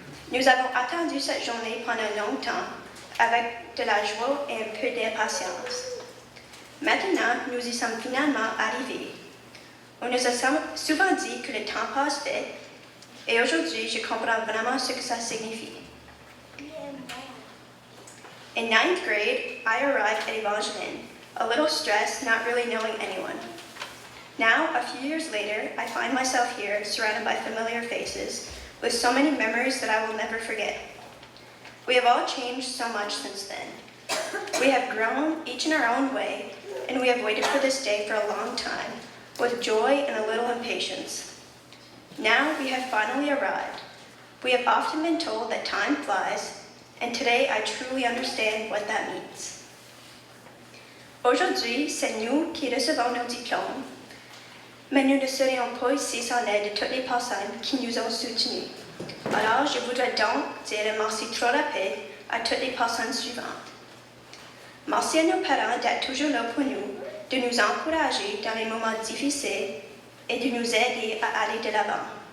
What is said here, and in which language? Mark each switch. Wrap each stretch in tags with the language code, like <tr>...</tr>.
<fr>Nous avons attendu cette journée pendant longtemps, avec de la joie et un peu d'impatience. Maintenant, nous y sommes finalement arrivés. On nous a souvent dit que le temps passe vite, et aujourd'hui, je comprends vraiment ce que ça signifie.</fr> <en>In 9th grade, I arrived at Evangeline, a little stressed, not really knowing anyone. Now, a few years later, I find myself here, surrounded by familiar faces, with so many memories that I will never forget. We have all changed so much since then. We have grown, each in our own way, and we have waited for this day for a long time, with joy and a little impatience. Now we have finally arrived. We have often been told that time flies, and today I truly understand what that means.</en> <fr>Aujourd'hui, c'est nous qui recevons nos diplômes, mais nous ne serions pas ici sans l'aide de toutes les personnes qui nous ont soutenus. Alors, je voudrais donc dire un merci trop rapide à toutes les personnes suivantes. Merci à nos parents d'être toujours là pour nous, de nous encourager dans les moments difficiles et de nous aider à aller de l'avant.</fr>